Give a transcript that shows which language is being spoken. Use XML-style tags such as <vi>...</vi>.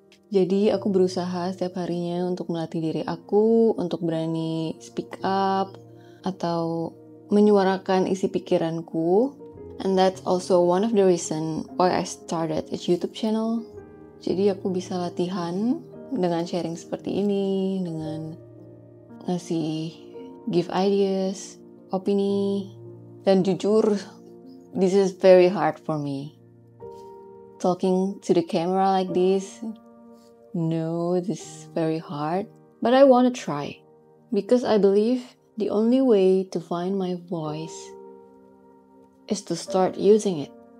<id>Jadi aku berusaha setiap harinya untuk melatih diri aku untuk berani</id> <en>speak up</en> <id>atau menyuarakan isi pikiranku.</id> <en>And that's also one of the reason why I started a YouTube channel.</en> <id>Jadi aku bisa latihan dengan sharing seperti ini, dengan ngasih</id> <en>give ideas,</en> <id>opini. Dan jujur,</id> <en>this is very hard for me. Talking to the camera like this, no, this is very hard. But I want to try. Because I believe the only way to find my voice is to start using it.</en>